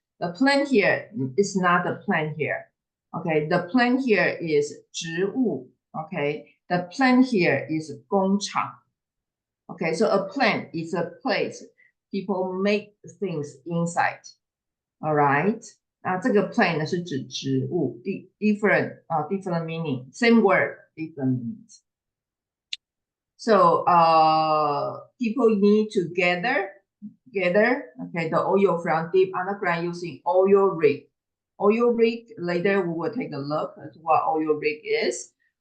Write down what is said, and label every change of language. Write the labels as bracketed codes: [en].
[en] The plant here is not the plant here. Okay, the plant here is 植物. Okay, The plant here is 工厂. Okay, so a plant is a place people make things inside. All right. [zh] 那这个 plant 呢是指植物 [en] different meaning. Same word, different meanings. So people need to gather, okay, the oil from deep underground using oil rig. Oil rig, later we will take a look at what oil rig is.